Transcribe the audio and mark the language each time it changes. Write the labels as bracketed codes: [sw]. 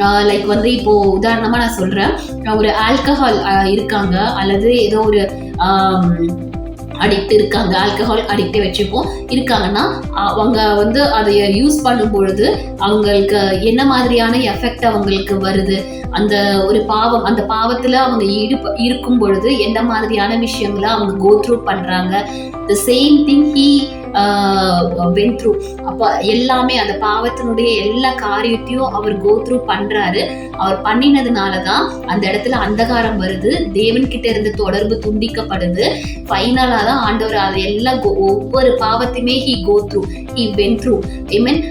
[ta] Like வந்து இப்போ உதாரணமா நான் சொல்றேன், ஒரு ஆல்கஹால் இருக்காங்க அல்லது ஏதோ ஒரு அடிக்ட் இருக்காங்க, ஆல்கஹால் அடிக்டே வச்சுப்போம் இருக்காங்கன்னா அவங்க வந்து அதை யூஸ் பண்ணும் பொழுது அவங்களுக்கு என்ன மாதிரியான எஃபெக்ட் அவங்களுக்கு வருது, அந்த ஒரு பாவம், அந்த பாவத்துல அவங்க இருக்கும் பொழுது என்ன மாதிரியான விஷயங்களை அவங்க கோ த்ரூ பண்றாங்க. [en] the same thing he went through. [ta] அப்ப எல்லாமே அந்த பாவத்தினுடைய எல்லா காரியத்தையும் அவர் கோ த்ரூ பண்றாரு. அவர் பண்ணினதுனாலதான் அந்த இடத்துல அந்தகாரம் வருது, தேவன் கிட்ட இருந்து தொடர்பு துண்டிக்கப்படுது. ஃபைனலா தான் ஆண்டவர் அது எல்லாம் ஒவ்வொரு பாவத்தையுமே [en] he go through, he went through. [ta] Amen.